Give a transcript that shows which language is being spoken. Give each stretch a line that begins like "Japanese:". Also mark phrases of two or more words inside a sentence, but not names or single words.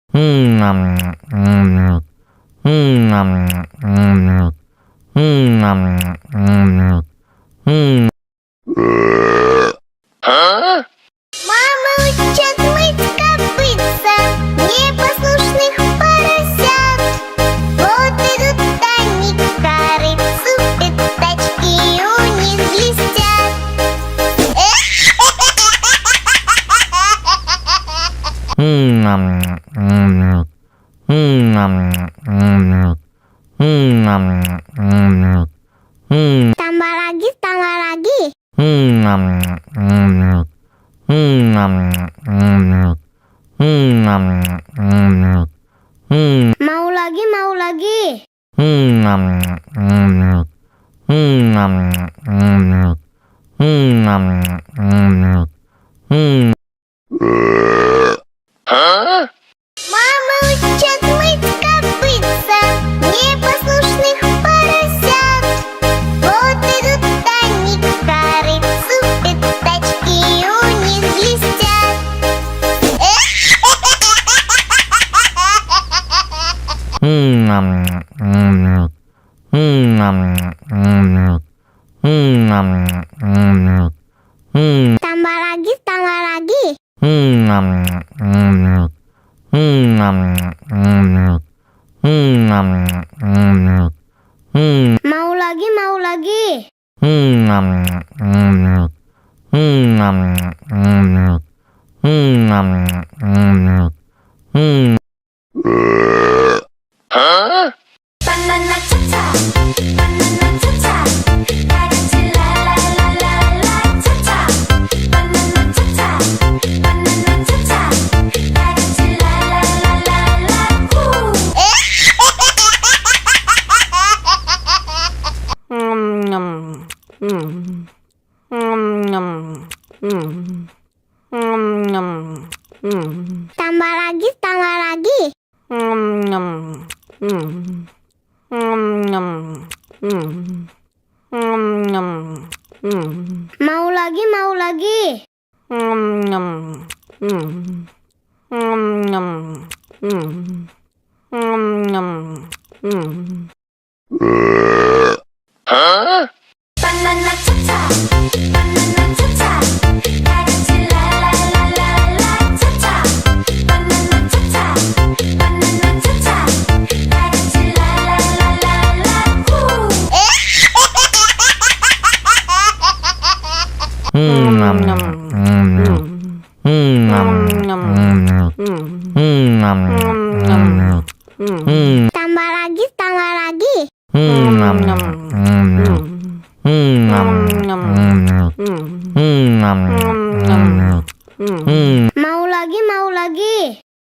Russian: Мама учат мыть копытца непослушных поросят. Вот идут они к корыцу, пятачки у них блестят.
Indonesian: Tambah lagi. Mau lagi.
Russian: Мама учат мыть копытца непослушных поросят. Вот идут они к корыцу, пятачки у них блестят.
Indonesian: Tambah lagi. Mau lagi.
English: Banana cha-cha, banana cha-cha, 가르치 라라라라라 cha-cha. Banana cha-cha, banana cha-cha, 가르치 라라라라라 후.
Indonesian: Tambah lagi. Mau lagi.
English: Banana cha-cha, banana cha-cha, 가르치 라라라라라 cha-cha. Banana cha-cha, banana cha-cha, 가르치 라라라라라 후.
Indonesian: Tambah lagi. Mau lagi.